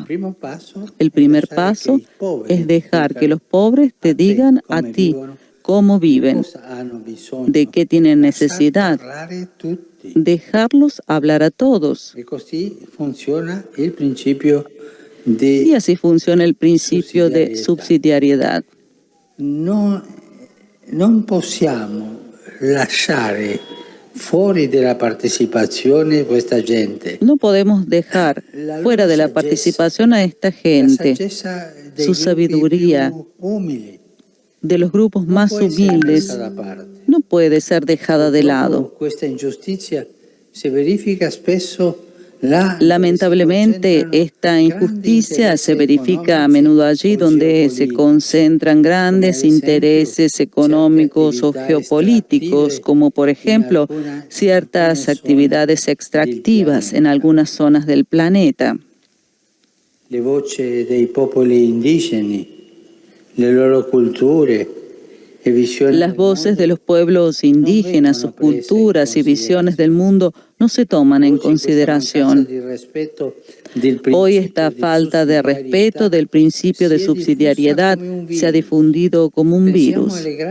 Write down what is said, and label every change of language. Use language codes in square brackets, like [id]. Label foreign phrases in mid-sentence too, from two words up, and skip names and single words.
[es] El primer paso es dejar que los pobres te digan a ti cómo viven, de qué tienen necesidad, dejarlos hablar a todos. Y así funciona el principio de subsidiariedad. [it] Non possiamo lasciare fuori della partecipazione questa gente. [es] No podemos dejar fuera de la participación a esta gente. Su sabiduría de los grupos más humildes no puede ser dejada de lado. [it] Questa ingiustizia si verifica spesso. [es] Lamentablemente, esta injusticia se verifica a menudo allí donde se concentran grandes intereses económicos o geopolíticos, como por ejemplo ciertas actividades extractivas en algunas zonas del planeta. [it] Le voci dei popoli indigeni, le loro culture. [es] Las voces de los pueblos indígenas, sus culturas y visiones del mundo no se toman en consideración. Hoy esta falta de respeto del principio de subsidiariedad se ha difundido como un virus.